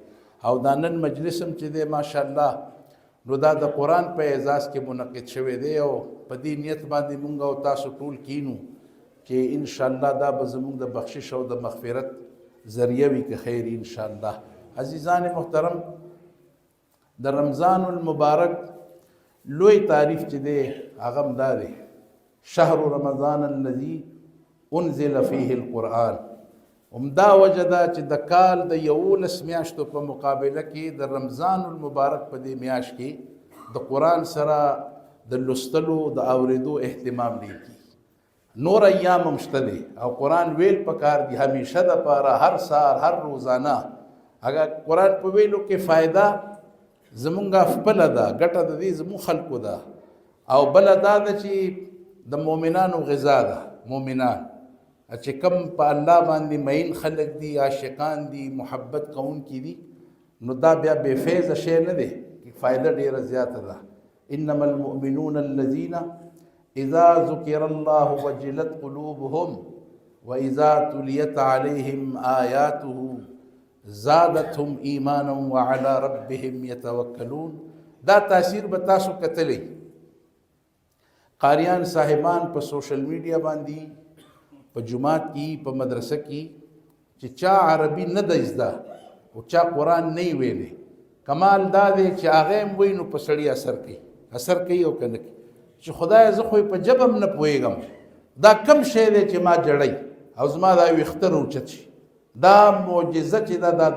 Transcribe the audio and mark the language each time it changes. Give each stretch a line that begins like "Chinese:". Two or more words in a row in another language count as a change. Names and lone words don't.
Pashto: او دا نن مجلس هم چې دی ماشاءالله نو دا د قرآن په اعزاز کې منعقد شوی دی او په دې نیت باندې مونږ او تاسو ټول کینو چې انشاءالله دا به زمونږ د بخشش او د مغفرت ذریعه وي که خیر انشاءالله. عزیزان محترم، د رمضان المبارک لوی تعریف چې دی هغه هم دا دی
Arabic: شهر رمضان الذي انزل فيه القرآن.
Pashto: همدا وجه ده چې د کال د 11 میاشتو په مقابله کې د رمضان المبارک په دې میاشت کې د قرآن سره د لوستلو د اوریدو اهتمام ډېر کیږي. نور ایام هم شته دی او قرآن ویل پکار دی همیشه د پاره هر سهار هر روزانه اگر قرآن په ویلو کې فایده زمونږه خپله ده ګټه د دې زموږ خلکو ده او بله دا ده چې د مؤمنانو غذا ده مؤمنان چې کم په الله باندې مین خلک دي عاشقان دي محبت کوونکي دي نو دا بیا بې فیضه شی نه دی فایده ډېره زیاته ده
Arabic: انما المؤمنون الذین اذا ذکر الله وجلت قلوبهم واذا تلیت علیهم آیاته زادتهم ایمانا وعلى ربهم یتوکلون
Pashto: دا تاثیر به تاسو کتلی قاریان صاحبان په
English: social media
Pashto: باندې په جماعت کې په مدرسه کې چې چا عربي نه ده زده او چا قرآن نه ویلی کمال دا دی چې هغه هم وایي نو په سړي اثر کوي او که نه کوي چې خدای زه خو په ژبه هم نه پوهېږم دا کم شی دی چې ما جړی او زما دا ویښته راوچت شي دا معجزه چې ده دا